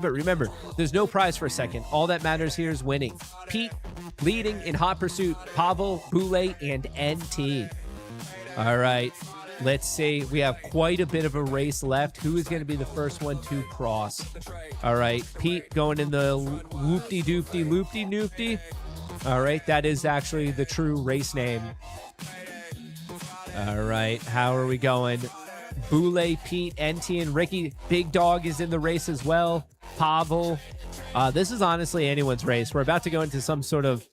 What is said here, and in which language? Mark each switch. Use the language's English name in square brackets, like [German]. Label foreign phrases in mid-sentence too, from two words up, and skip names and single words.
[English] But remember, there's no prize for second. All that matters here is winning. Pete leading in hot pursuit. Pavel, Boulay, and NT. All right. Let's see. We have quite a bit of a race left. Who is going to be the first one to cross? All right. Pete going in the whoopty-doopty, loopty-noopty. All right. That is actually the true race name. All right. How are we going? Boulay, Pete, NT, and Ricky. Big Dog is in the race as well. Pavel. This is honestly anyone's race. We're about to go into some sort of...